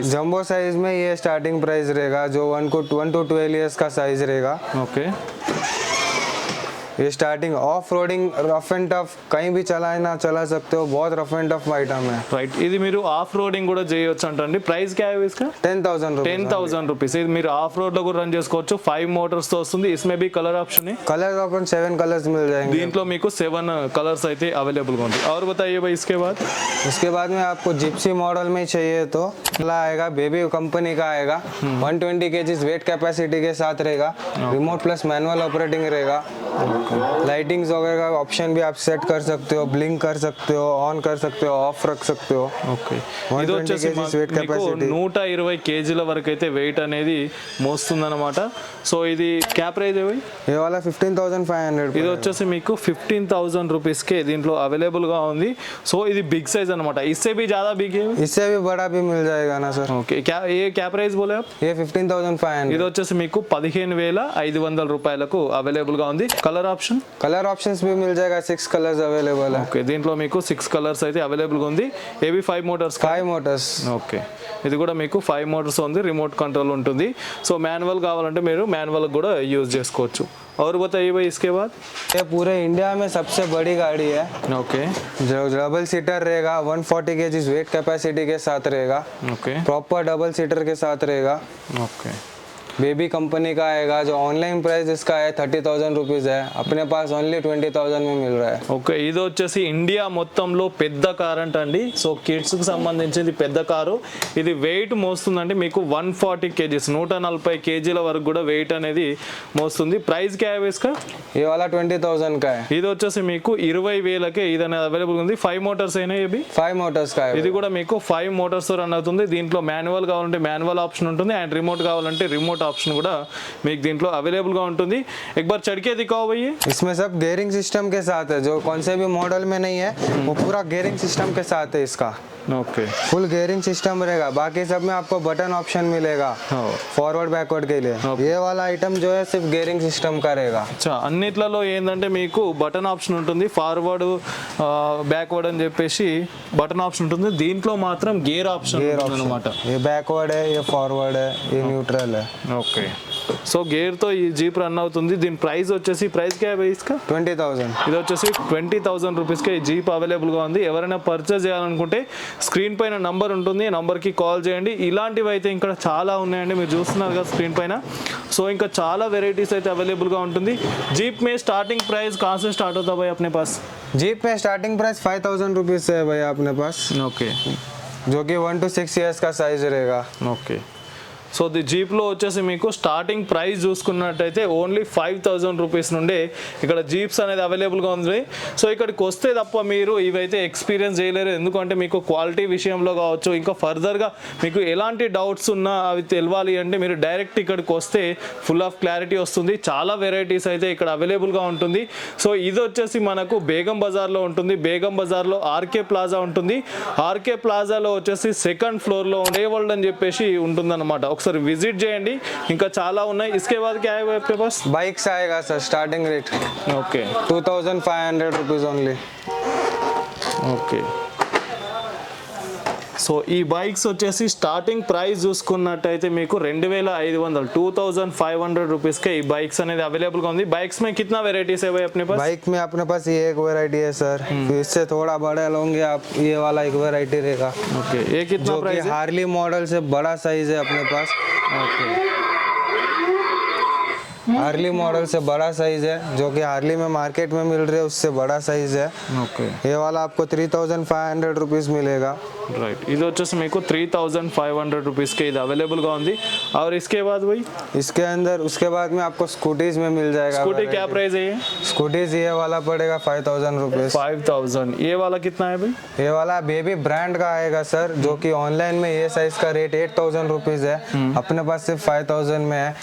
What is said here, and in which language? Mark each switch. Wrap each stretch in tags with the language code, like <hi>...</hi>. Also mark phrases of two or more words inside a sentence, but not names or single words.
<hi>जंबो साइज में ये स्टार्टिंग प्राइस रहेगा जो 1 to 12 इयर्स का साइज रहेगा। ओके, ये स्टार्टिंग ऑफ रोडिंग रफ एंड टफ कहीं भी चला सकते हो, बहुत रफ एंड टफ आइटम है।</hi> <te>రైట్, ఇది మీరు ఆఫ్ రోడింగ్ కూడా చేయొచ్చు అంటండి।</te> <hi>ప్రైస్ क्या है इसका? 10,000 रुपीज।</hi> <te>10,000 రూపీస్। ఇది మీరు ఆఫ్ రోడ్ లో కూడా రన్ చేసుకోవచ్చు। 5 మోటార్స్ తో వస్తుంది।</te> <hi>इसमें भी कलर ऑप्शन है, कलर अपन 7 कलर्स मिल जाएंगे।</hi> <te>దీంట్లో మీకు 7 కలర్స్ అయితే అవైలబుల్ గా ఉంది।</te> <hi>और बताइए भाई इसके बाद में आपको जिप्सी मॉडल में चाहिए तो आएगा, बेबी कंपनी का आएगा, 120 kg वेट कैपेसिटी के साथ रहेगा, रिमोट प्लस मैनुअल ऑपरेटिंग रहेगा। लाइटिंग्स वगैरह का ऑप्शन भी आप सेट कर सकते हो, ब्लिंक कर सकते हो, ऑन कर सकते हो, ऑफ रख सकते हो।</hi> <te>ఓకే, 120 ఇది వచ్చేసి</te> <en>kg weight</en> <te>మీకు capacity। 120 కేజీల వరకు అయితే వెయిట్ అనేది మోస్తుందన్నమాట। సో ఇది</te> <hi>क्या प्राइस है? ये वाला 15,500।</hi> <te>ఇది వచ్చేసి మీకు 15,000 రూపీస్ కే దీంట్లో అవైలబుల్ గా ఉంది। సో ఇది బిగ్ సైజ్ అన్నమాట।</te> <hi>इससे भी ज्यादा बिग है? इससे भी बड़ा भी मिल जाएगा ना सर। ఓకే, क्या ప్రైస్ बोले आप? ये 15,500।</hi> <te>ఇది వచ్చేసి మీకు 15,500 రూపాయలకు అవైలబుల్ గా ఉంది। కలర్ ఆప్షన్?</te> <hi>कलर ऑप्शंस भी मिल जाएगा, 6 कलर्स अवेलेबल है।</hi> <te>ఓకే, దీంట్లో మీకు 6 కలర్స్ అయితే అవైలబుల్ గా ఉంది। ఏవి 5 మోటార్స్?</te> <hi>5 मोटर्स।</hi> <te>ఓకే, ఇది కూడా మీకు 5 మోటార్స్ ఉంది, రిమోట్ కంట్రోల్ ఉంటుంది। సో మాన్యువల్ కావాలంటే మీరు మాన్యువల్ కూడా యూజ్ చేసుకోవచ్చు।</te> <hi>और बताइए भाई इसके बाद? ये पूरे इंडिया में सबसे बड़ी गाड़ी है, ओके, जो डबल सीटर रहेगा, 140 kg वेट कैपेसिटी के साथ रहेगा, ओके, प्रॉपर डबल सीटर के साथ रहेगा। ओके, बेबी कंपनी का आएगा, जो ऑनलाइन प्राइस इसका है 30,000 रुपीज है, अपने पास ओनली 20,000 में मिल रहा है।</hi> <te>ఓకే, ఇది వచ్చేసి ఇండియా మొత్తంలో పెద్ద కార్ అంటండి। సో కిడ్స్ కి సంబంధించింది పెద్ద కారు। ఇది వెయిట్ మోస్తుందండి మీకు 140 kgs 140 kgల వరకు కూడా వెయిట్ అనేది మోస్తుంది। ప్రైస్</te> <hi>क्या है इसका? ये वाला 20,000 का है।</hi> <te>ఇది వచ్చేసి మీకు 20,000కే ఇది అనేది అవైలబుల్ ఉంది। 5 మోటార్స్ అయినా ఇవి</te> <hi>5 मोटर्स का है।</hi> <te>ఇది కూడా మీకు 5 మోటార్స్ రన్ అవుతుంది। దీంట్లో మాన్యువల్ కావాలంటే మాన్యువల్ ఆప్షన్ ఉంటుంది అండ్ రిమోట్ కావాలంటే రిమోట్ ऑप्शन కూడా మీకు దీంట్లో అవైలబుల్ గా ఉంటుంది।</te> <hi>एक बार चढ़ के दिखाओ भैया। इसमें सब गेयरिंग सिस्टम के साथ है, जो कौन से भी मॉडल में नहीं है वो पूरा गेयरिंग सिस्टम के साथ है इसका। ओके, फुल गेयरिंग सिस्टम रहेगा। बाकी सब में आपको बटन ऑप्शन मिलेगा फॉरवर्ड बैकवर्ड के लिए। ये वाला आइटम जो है सिर्फ गेयरिंग सिस्टम का रहेगा। अच्छा,</hi> <te>అన్నిట్లలో ఏంటంటే మీకు బటన్ ఆప్షన్ ఉంటుంది, ఫార్వర్డ్ బ్యాక్వర్డ్ అని చెప్పేసి బటన్ ఆప్షన్ ఉంటుంది। దీంట్లో మాత్రం గేర్ ఆప్షన్ అన్నమాట।</te> <hi>ये बैकवर्ड है, ये फॉरवर्ड है, ये न्यूट्रल है।</hi> <te>ఓకే, సో గేర్ తో ఈ జీప్ రన్ అవుతుంది। దీని ప్రైస్ వచ్చేసి ప్రైస్</te> <hi>क्या है इसका?</hi> <te>20,000। ఇది వచ్చేసి 20,000 రూపీస్ కి ఈ జీప్ అవైలబుల్ గా ఉంది। ఎవరైనా పర్చేస్ చేయాలనుకుంటే స్క్రీన్ పైన నంబర్ ఉంటుంది, నంబర్ కి కాల్ చేయండి। ఇలాంటివి అయితే ఇంకా చాలా ఉన్నాయండి, మీరు చూస్తున్నారు కదా స్క్రీన్ పైన। సో ఇంకా చాలా వెరైటీస్ అయితే అవైలబుల్ గా ఉంటుంది।</te> <hi>జీప్ में स्टार्टिंग प्राइस कहाँ से स्टार्ट होता है भाई अपने पास? जीप में स्टार्टिंग प्राइस 5,000 रुपीज से है भैया अपने पास, ओके, जो कि 1 to 6 इयर्स का साइज रहेगा। ओके,</hi> <te>సో ది జీప్లో వచ్చేసి మీకు స్టార్టింగ్ ప్రైస్ చూసుకున్నట్టయితే ఓన్లీ 5,000 రూపీస్ నుండి ఇక్కడ జీప్స్ అనేది అవైలబుల్గా ఉంది. సో ఇక్కడికి వస్తే తప్ప మీరు ఇవైతే ఎక్స్పీరియన్స్ చేయలేరు, ఎందుకంటే మీకు క్వాలిటీ విషయంలో కావచ్చు, ఇంకా ఫర్దర్గా మీకు ఎలాంటి డౌట్స్ ఉన్నా అవి తెలవాలి అంటే మీరు డైరెక్ట్ ఇక్కడికి వస్తే ఫుల్ ఆఫ్ క్లారిటీ వస్తుంది. చాలా వెరైటీస్ అయితే ఇక్కడ అవైలబుల్గా ఉంటుంది. సో ఇది వచ్చేసి మనకు బేగం బజార్లో ఉంటుంది. బేగం బజార్లో ఆర్కే ప్లాజా ఉంటుంది. ఆర్కే ప్లాజాలో వచ్చేసి సెకండ్ ఫ్లోర్లో రే వరల్డ్ అని చెప్పేసి ఉంటుందన్నమాట. ఒకసారి విజిట్ చేయండి, ఇంకా చాలా ఉన్నాయి.</te> <hi>इसके बाद क्या है आपके पास? बाइक्स आएगा सर, स्टार्टिंग रेट</hi> <te>ఓకే</te> <hi>2500 रुपीज़ ओनली.</hi> <te>ఓకే. సో ఈ బైక్స్ వచ్చేసి స్టార్టింగ్ ప్రైస్ చూసుకున్నట్టయితే మీకు 2,500 2,500 రూపీస్కే ఈ బైక్స్ అనేది అవైలబుల్గా ఉంది.</te> <hi>बाइक्स में कितना वेराइटीज है भाई अपने पास? बाइक में अपने पास ये एक वैरायटी है सर. इससे थोड़ा बड़ा लोगे आप, ये वाला एक वैरायटी रहेगा. ओके, ये कितना जो कि प्राइस है? हार्ली मॉडल से बड़ा साइज है अपने पास. ओके, हार्ली मॉडल से बड़ा साइज है, जो कि हार्ली में मार्केट में मिल रहे है उससे बड़ा साइज है. ओके, ये वाला आपको 3,500 रुपीज़ मिलेगा.</hi> <te>రైట్. ఇది వచ్చేసి మీకు 3,500 రూపీస్కి ఇది అవైలబుల్గా ఉంది.</te> <hi>और इसके बाद भाई इसके अंदर उसके बाद में आपको स्कूटीज में मिल जाएगा. स्कूटी क्या प्राइस है ये? स्कूटीज ये वाला पड़ेगा 5,000 रुपीज़. 5,000. ये वाला कितना है भाई? ये वाला बेबी ब्रांड का आएगा सर, जो कि ऑनलाइन में ये साइज का रेट 8,000 रुपीज़ है. अपने पास सिर्फ 5,000 में है.</hi>